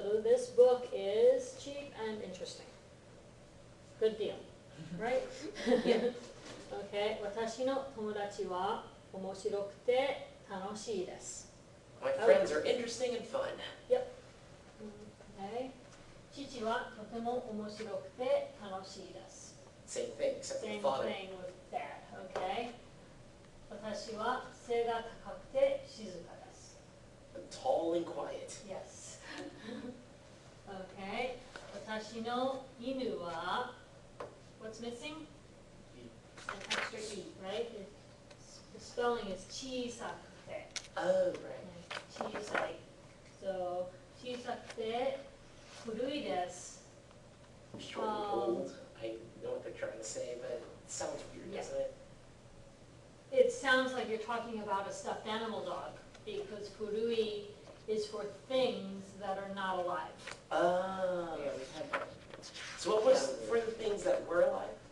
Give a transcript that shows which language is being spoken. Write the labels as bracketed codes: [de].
[en] So this book is cheap and interesting. Good deal. Right? Yeah. Okay. [ja] 私の友達は面白くて楽しいです。 [en] My friends are interesting and fun. Yep. Okay. [ja] 父はとても面白くて楽しいです。 [en] Same thing, except for Same the father. thing with dad. Okay. [ja] 私は背が高くて静かです。 [en] Tall and quiet. Yes. Okay. [ja] 私の犬は [en] what's missing? An extra E, right? The spelling is [ja] 小さくて. [en] Oh, right. [ja] 小さい. So, 小さくて古いです. [en] Short and old. I know what they're trying to say, but it sounds weird, Yeah. doesn't it? It sounds like you're talking about a stuffed animal dog because furui is for things that are not alive. Oh. Yeah, we had that. So what was for the things that were alive?